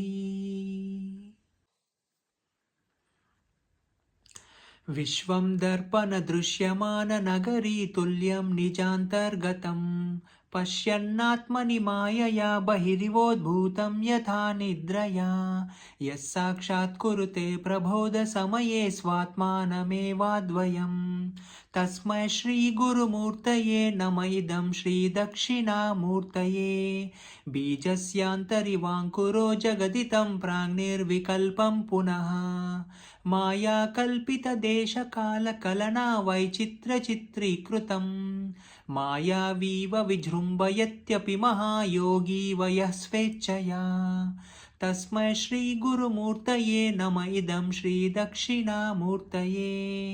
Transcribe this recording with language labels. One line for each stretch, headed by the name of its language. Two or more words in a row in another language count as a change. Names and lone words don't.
Sanskrit: విశ్వం దర్పణ దృశ్యమాన నగరీ తుల్యం నిజాంతర్గతం పశ్యన్నాత్మని మాయయా బహిరివోద్భూతం యథా నిద్రయా యస్ సాక్షాత్ కురుతే ప్రబోధ సమయే స్వాత్మానమేవాద్వయం తస్మై శ్రీ గురుమూర్తయే నమ ఇదం శ్రీ దక్షిణామూర్తయే. బీజస్యాంతరివాంకురో జగదితం ప్రాంగ్నిర్వికల్పం పునః मायाकल्पितदेशकालकलना वैचित्रचित्रीकृतं मायावीव विजृम्भयत्यपि महायोगी वयः स्वेच्छया तस्मै श्रीगुरुमूर्तये नम इदं श्रीदक्षिणामूर्तये